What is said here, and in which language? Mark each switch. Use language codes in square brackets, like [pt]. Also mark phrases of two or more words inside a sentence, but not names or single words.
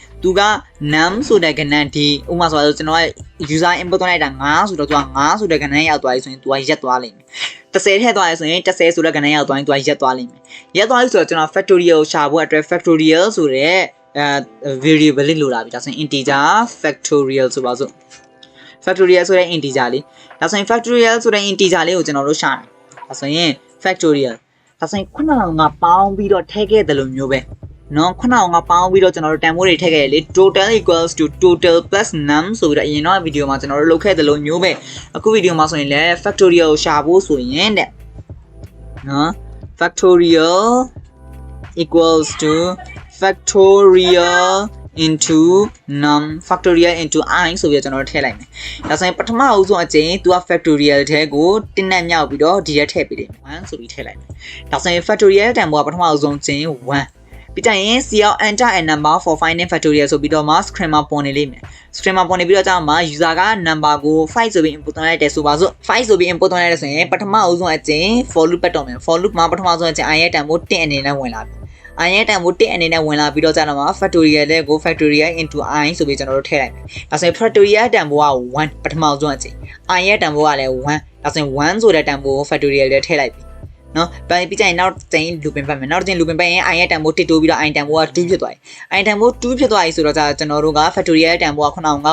[my] သူက num ဆိုတဲ့ကဏ္ဍဒီဥပမာဆိုပါဆိုကျွန်တော်က [en] user input [my] သွင်းလိုက်တာ5ဆိုတော့သူက5ဆိုတဲ့ကဏ္ဍရောက်သွားပြီဆိုရင်သူကရက်သွားလိမ့်မယ်10ထည့်သွားရဆိုရင်10ဆိုတဲ့ကဏ္ဍရောက်သွားရင်သူကရက်သွားလိမ့်မယ်ရက်သွားပြီဆိုတော့ကျွန်တော် factorial ရှာဖို့အတွက် factorial ဆိုတဲ့variable လေးလိုလာပြီဒါဆိုရင် [en] integer factorial [my] ဆိုပါစို့ factorial ဆိုတဲ့ integer လေးဒါဆိုရင် factorial ဆိုတဲ့ integer လေးကိုကျွန်တော်တို့ရှာတယ်ဒါဆိုရင် factorial ဒါဆိုရင် ခုနကငါပေါင်းပြီးတော့ထည့်ခဲ့တယ်လို့မျိုးပဲနော်ခုနကငါပေါင်းပြီးတော့ကျွန်တော်တို့တန်ဖိုးတွေထည့်ခဲ့တယ်လေ [en] total equals to total plus num [my] ဆိုပြီးတော့အရင်တော့ဗီဒီယိုမှာကျွန်တော်တို့လုပ်ခဲ့တယ်လို့မျိုးပဲအခုဗီဒီယိုမှာဆိုရင်လည်း factorial ကိုရှာဖို့ဆိုရင်တဲ့နော် [en] factorial equals to factorial into num factorial into I [my] ဆိုပြီးတော့ကျွန် တော်တို့ထည့်လိုက်မယ်ဒါဆိုရင်ပထမအဆုံးအချိန်သူက factorial ထဲကိုတင်းနဲ့မြောက်ပြီးတော့ဒီထဲထည့်ပေးတယ်1ဆိုပြီးထည့်လိုက်မယ်ဒါဆိုရင် factorial တန်ဖိုးကပထမအဆုံးအချိန်1ပြီးကြရင် [en] CL enter a number for finding [my] factorial ဆိုပြီးတော့မှ screen မှာပေါ်နေလိမ့်မယ် screen မှာပေါ်နေပြီးတော့ကြာမှာ user က number ကို5ဆိုပြီး input သွင်းလိုက်တယ်ဆိုပါစို့5ဆိုပြီး input သွင်းလိုက်တယ်ဆိုရင်ပထမအ ဆုံးအချိန် [en] for loop [my] ပတ်တော့မယ် [en] for loop [my] မှာပထမဆုံးအချိန် I ရဲ့တန်ဖိုး1အနေနဲ့ဝင်လာပြီI ရဲ့တန်ဖိုး1အနေနဲ့ဝင်လာပြီးတော့ကြာတော့မှာ factorial တဲ့ကို [en] factorial into I [my] ဆိုပြီးကျွန်တော်တို့ထည့်လိုက်မယ်ဒါဆိုရင် factorial တန်ဖိုးက1ပထမဆုံးအချိန် I ရဲ့တန်ဖိုးကလည်း1ဒါဆိုရင်1ဆိုတဲ့တန်ဖိုးကို factorial ထဲထည့်လိုက်ပြီနော်ပြီးကြရင်နောက်တစ်ချိန် looping ပတ်မယ်နောက်တစ်ချိန် looping ပတ်ရင် I ရဲ့တန်ဖိုး1တိုးပြီးတော့ I တန်ဖိုးက2ဖြစ်သွားပြီ I တန်ဖိုး2ဖြစ်သွားပြီဆိုတော့ကျွန်တော်တို့က factorial တန်ဖိုးကခုနက